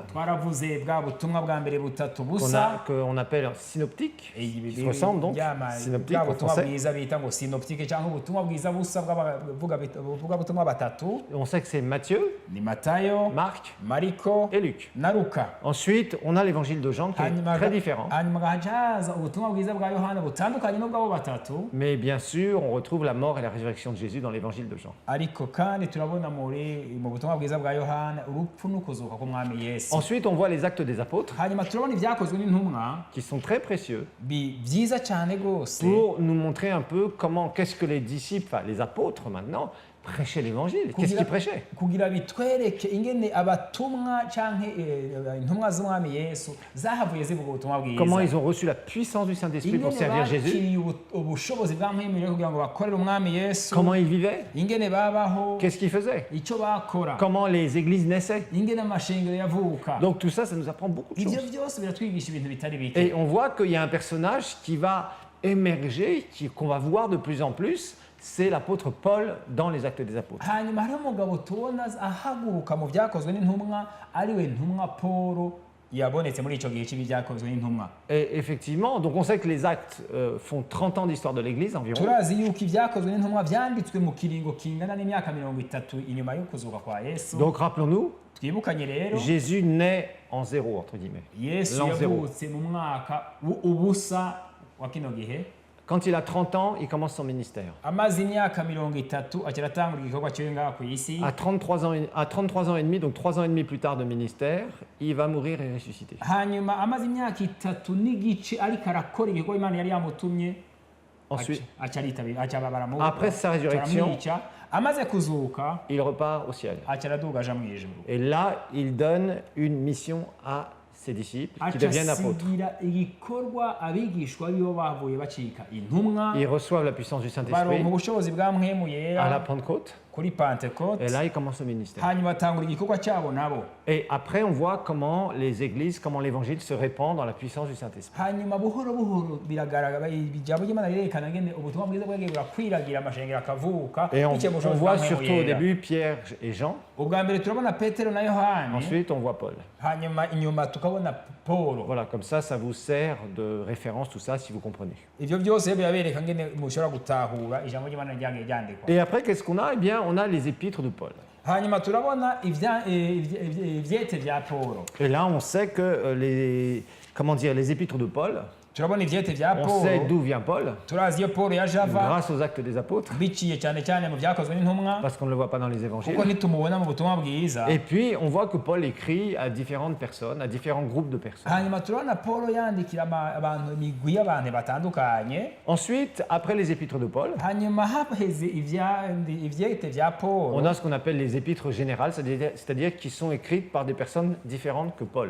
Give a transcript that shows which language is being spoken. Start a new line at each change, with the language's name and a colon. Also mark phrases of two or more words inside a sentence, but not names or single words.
Rundi: twaravuze bwa butumwa bwa mbere butatu busa,
French: qu'on appelle synoptiques, qui se
Rundi: bwa
French: ressemblent donc, synoptiques en
Rundi: butumwa
French: français.
Rundi: bwiza bita ngo synoptique cyangwa ubutumwa bwiza busa bw'abavuga butumwa batatu
French: On sait que c'est Matthieu,
Rundi: ni Matayo, Marc Mariko
French: et Luc.
Rundi: na Luka.
French: Ensuite, on a l'évangile de Jean qui est très différent.
Rundi: hanyuma gahajaza ubutumwa bwiza bwa Yohana butandukanye n'ubwabo batatu,
French: Mais bien sûr, on retrouve la mort et la résurrection de Jésus dans l'évangile de Jean.
Rundi: ariko kandi turabona mu butumwa bwiza bwa Yohana urupfu n'ukuzuka k'umwami Yesu.
French: Ensuite, on voit les actes des apôtres
Rundi: hanyuma turabona ibyakozwe n'intumwa
French: qui sont très précieux
Rundi: byiza cyane rwose
French: pour nous montrer un peu qu'est-ce que les disciples, enfin les apôtres maintenant, prêchaient l'évangile. Qu'est-ce qu'ils prêchaient?
Rundi: kugira bitwereke ingene abatumwa canke intumwa z'umwami Yesu zahavuye zivuga ubutumwa bwiza,
French: Comment ils ont reçu la puissance du Saint-Esprit pour servir Jésus?
Rundi: bakiriye ubushobozi bwa Mpwemu kugira ngo bakorere umwami Yesu,
French: Comment ils vivaient?
Rundi: ingene babaho,
French: Qu'est-ce qu'ils faisaient?
Rundi: icyo bakora,
French: Comment les églises naissaient?
Rundi: ingene amashengero yavuka.
French: Donc tout ça, ça nous apprend beaucoup de
Rundi: Ivyo
French: choses.
Rundi: byose biratwigisha ibintu bitari bike.
French: Et on voit qu'il y a un personnage qui va émerger, qu'on va voir de plus en plus, c'est l'apôtre Paul dans les Actes des Apôtres.
Rundi: hanyuma hariho umugabo tubona ahaguruka mu byakozwe n'intumwa ariwe ntumwa Paul yabonetse muri icyo gihe cy'ibyakozwe n'intumwa.
French: Et effectivement, donc on sait que les actes font 30 ans d'histoire de l'Église environ.
Rundi: turazi yuko ibyakozwe n'intumwa byanditswe mu kiringo kingana n'imyaka 30 inyuma yo kuzuka kwa Yesu.
French: Donc rappelons-nous,
Rundi: twibukanye rero
French: Jésus naît en zéro, entre guillemets. Yesu L'an zéro.
Rundi: yavutse mu mwaka ubusa wa kino gihe.
French: Quand il a 30 ans, il commence son ministère.
Rundi: amaze imyaka 30 akiratangura igikorwa cyo ngaha ku isi.
French: À 33 ans et demi, donc 3 ans et demi plus tard de ministère, il va mourir et ressusciter.
Rundi: hanyuma amaze imyaka 3 n'igice ariko arakora igikorwa Imana yari yamutumye.
French: Ensuite, Après sa résurrection,
Rundi: amaze kuzuka
French: il repart au ciel.
Rundi: araduga aja mu ijuru.
French: Et là, il donne une mission à ses disciples qui deviennent apôtres.
Rundi: acasigira igikorwa abigishwa bibo bavuye bacika intumwa,
French: Ils reçoivent la puissance du
Rundi: baronka
French: Saint-Esprit
Rundi: ubushobozi bwa Mpwemu
French: à la
Rundi: yera
French: Pentecôte.
Rundi: kuri Pentecote,
French: Et là, il commence le ministère.
Rundi: hanyuma batangura igikorwa cyabo nabo.
French: Et après, on voit comment les églises, comment l'évangile se répand dans la puissance du Saint-Esprit.
Rundi: hanyuma buhoro buhoro biragaragara ijambo ry'Imana rirerekana ngene ubutumwa bwiza bwagiye burakwiragira amashengero akavuka.
French: Et on
Rundi: biciye mu bushobozi
French: voit
Rundi: bwa Mpwemu
French: surtout au
Rundi: yera.
French: début Pierre et Jean.
Rundi: ubwa mbere turabona Petero na Yohani,
French: Ensuite, on voit Paul.
Rundi: hanyuma inyuma tukabona Paulo.
French: Voilà, comme ça vous sert de référence, tout ça, si vous comprenez.
Rundi: Ivyo byose birabereka ngene mushobora gutahura ijambo ry'Imana ryagiye ryandikwa.
French: Et après, qu'est-ce qu'on a? Eh bien, on a les épîtres de Paul.
Rundi: hanyuma turabona ivyete vya Paulo.
French: Et là, on sait que les épîtres de Paul,
Rundi: turabona ivyete vya
French: on sait Paulo, d'où vient Paul,
Rundi: turazi iyo Paulo yaje ava
French: grâce aux actes des apôtres,
Rundi: biciye cyane cyane mu byakozwe n'intumwa,
French: parce qu'on ne le voit pas dans les
Rundi: kuko
French: évangiles.
Rundi: nitumubona mu butumwa bwiza.
French: Et puis, on voit que Paul écrit à différentes personnes, à différents groupes de personnes.
Rundi: hanyuma turabona Paulo yandikira abantu imigwi y'abantu batandukanye.
French: Ensuite, après les épîtres de Paul,
Rundi: hanyuma haheze ivyete vya Paulo,
French: on a ce qu'on appelle les épîtres générales, c'est-à-dire qui sont écrites par des personnes différentes que Paul.